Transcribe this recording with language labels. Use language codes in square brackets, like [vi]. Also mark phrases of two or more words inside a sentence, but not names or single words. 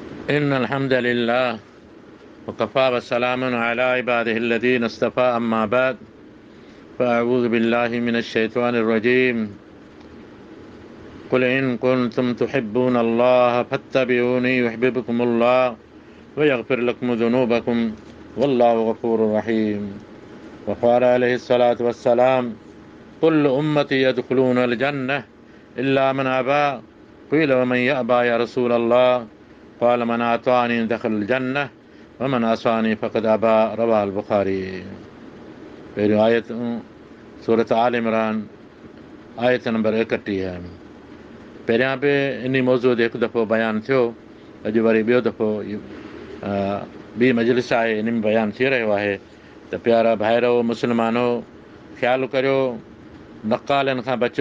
[ar] إن الحمد لله وكفى وسلام على عباده الذين اصطفى أما بعد فأعوذ بالله من الشيطان الرجيم قل إن كنتم تحبون الله فاتبعوني يحببكم الله ويغفر لكم ذنوبكم والله غفور رحيم. وقال عليه الصلاة والسلام كل أمتي يدخلون الجنة إلا من أبى قيل ومن يأبى يا رسول الله قال من أطاعني دخل الجنة ومن عصاني فقد أبى رواه البخاري. [sd] पहिरियों आयत सूरत आल इमरान आयत नंबर 31. पहिरियां बि इन मौज़ूअ ते हिकु दफ़ो बयानु थियो, अॼु वरी ॿियो दफ़ो ॿी मजलिस आहे, इन में बयानु थी रहियो आहे त प्यारा भाइरो मुस्लमानो, ख़्यालु करियो, नक़ालनि खां बचो.